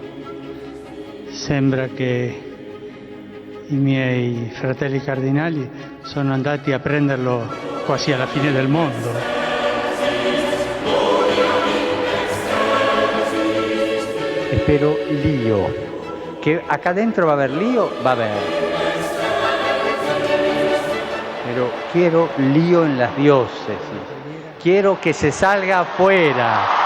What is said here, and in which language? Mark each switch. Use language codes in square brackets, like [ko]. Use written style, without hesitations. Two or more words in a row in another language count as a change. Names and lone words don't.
[it] Sembra che i miei fratelli cardinali sono andati a prenderlo quasi alla fine del mondo. [es] Espero lío. Que acá adentro va a haber lío, va a haber. Pero quiero lío en las diócesis. Quiero que se salga afuera.